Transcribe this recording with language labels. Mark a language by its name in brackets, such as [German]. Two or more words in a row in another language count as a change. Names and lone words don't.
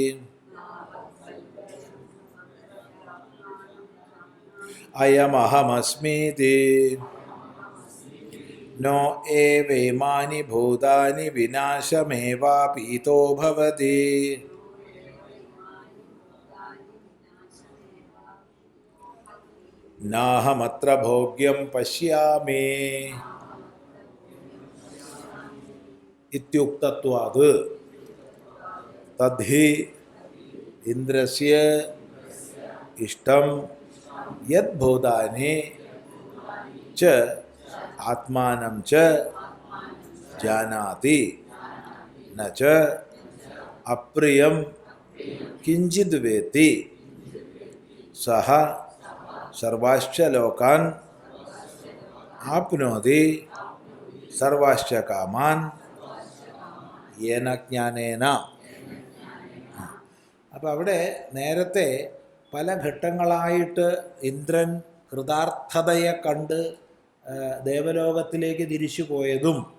[Sanskrit] അയമഹമസ്മീതി നോ ഏവേമാനി ഭൂതാനി വിനാശമേവാപീതോ ഭവതി നാഹമത്ര ഭോഗ്യം പശ്യാമി ഇത്യുക്തത്വാത് തദ്ഹി ഇന്ദ്രസ്യ ഇഷ്ടം യത് ഭൂതാനി ച ആത്മാനം ച ജാനാതി ന ച അപ്രിയം കിഞ്ചിത് വേത്തി സഹ സർവാശ്ച ലോകാൻ ആപ്നോതി സർവാശ്ച കാമാൻ യേന ജ്ഞാനേന. [Malayalam] അപ്പം അവിടെ നേരത്തെ പല ഘട്ടങ്ങളായിട്ട് ഇന്ദ്രൻ കൃതാർത്ഥതയെ കണ്ട് ദേവലോകത്തിലേക്ക് തിരിച്ചു പോയതും